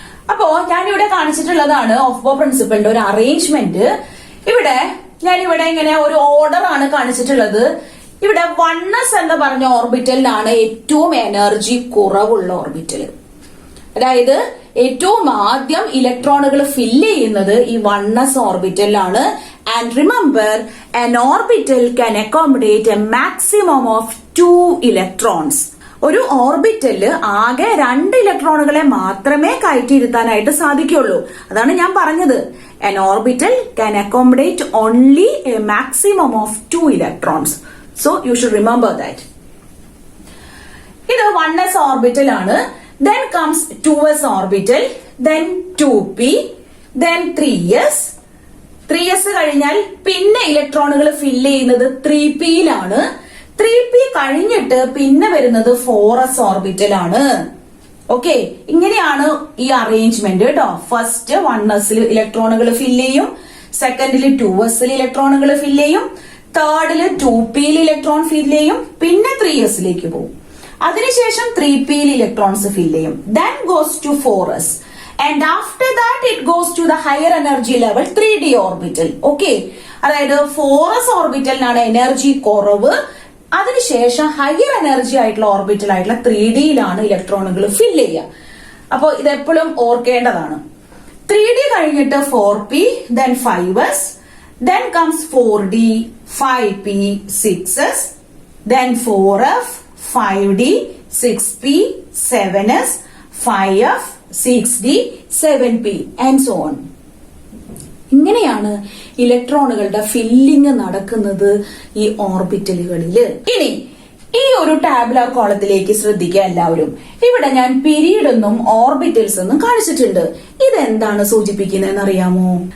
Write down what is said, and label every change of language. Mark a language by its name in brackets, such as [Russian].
[Malayalam] അപ്പോ ഞാനിവിടെ കാണിച്ചിട്ടുള്ളതാണ് ഓഫ്-ബോ പ്രിൻസിപ്പിളിന്റെ ഒരു അറേഞ്ച്മെന്റ്. ഇവിടെ ഞാൻ ഇവിടെ ഇങ്ങനെ ഒരു ഓർഡർ ആണ് കാണിച്ചിട്ടുള്ളത്. ഇവിടെ 1s എന്ന് പറഞ്ഞ ഓർബിറ്റലിലാണ് ഏറ്റവും എനർജി കുറവുള്ള ഓർബിറ്റൽ. അതായത് ഏറ്റവും ആദ്യം ഇലക്ട്രോണുകൾ ഫില്ല് ചെയ്യുന്നത് ഈ 1s ഓർബിറ്റലിലാണ്. [English] And remember, an orbital can accommodate a maximum of 2 electrons. [Malayalam] ഒരു ഓർബിറ്റലില് ആകെ 2 ഇലക്ട്രോണുകളെ മാത്രമേ കയറ്റിയിരുത്താനായിട്ട് സാധിക്കുള്ളൂ. അതാണ് ഞാൻ പറഞ്ഞത്, [English] an orbital can accommodate only a maximum of 2 electrons. So you should remember that. [Malayalam] ഇത് 1s ഓർബിറ്റൽ ആണ്. [English] Then comes 2s orbital, then 2p, then 3s. [Malayalam] 3s കഴിഞ്ഞാൽ പിന്നെ ഇലക്ട്രോണുകൾ ഫില്ല് ചെയ്യുന്നത് 3p യിലാണ്. 3p കഴിഞ്ഞിട്ട് പിന്നെ വരുന്നത് 4s ഓർബിറ്റൽ ആണ്. ഓക്കെ, ഇങ്ങനെയാണ് ഈ അറേഞ്ച്മെന്റ് കേട്ടോ. ഫസ്റ്റ് 1sൽ ഇലക്ട്രോണുകൾ ഫില്ല് ചെയ്യും, സെക്കൻഡിൽ 2sൽ ഇലക്ട്രോണുകൾ ഫില്ല് ചെയ്യും, തേർഡില് 2pയിൽ ഇലക്ട്രോൺ ഫില്ല് ചെയ്യും, പിന്നെ 3sലേക്ക് പോകും. അതിനുശേഷം 3pയിൽ ഇലക്ട്രോൺസ് ഫില്ല് ചെയ്യും. [English] Then goes to 4s. And after that it goes to the higher energy level 3d orbital. [Malayalam] Okay, അതായത് 4s ഓർബിറ്റലിനാണ് എനർജി കുറവ്. അതിനുശേഷം ഹയർ എനർജി ആയിട്ടുള്ള ഓർബിറ്റൽ ആയിട്ടുള്ള 3dയിലാണ് ഇലക്ട്രോണുകൾ ഫില്ല് ചെയ്യുക. അപ്പൊ ഇതെപ്പോഴും ഓർക്കേണ്ടതാണ്. 3d കഴിഞ്ഞിട്ട് [English] 4p, then 5s, then comes 4d, 5p, 6s, then 4f, 5d, 6p, 7s, 5f, 6d, 7p and so on. [Malayalam] ഇങ്ങനെയാണ് ഇലക്ട്രോണുകളുടെ ഫില്ലിംഗ് നടക്കുന്നത് ഈ ഓർബിറ്റലുകളില്. ഇനി ഈ ഒരു ടാബുലാർ കോളത്തിലേക്ക് ശ്രദ്ധിക്കുക എല്ലാവരും. ഇവിടെ ഞാൻ പീരീഡ് എന്നും ഓർബിറ്റൽസ് എന്നും കാണിച്ചിട്ടുണ്ട്. ഇതെന്താണ് സൂചിപ്പിക്കുന്നതെന്ന് അറിയാമോ?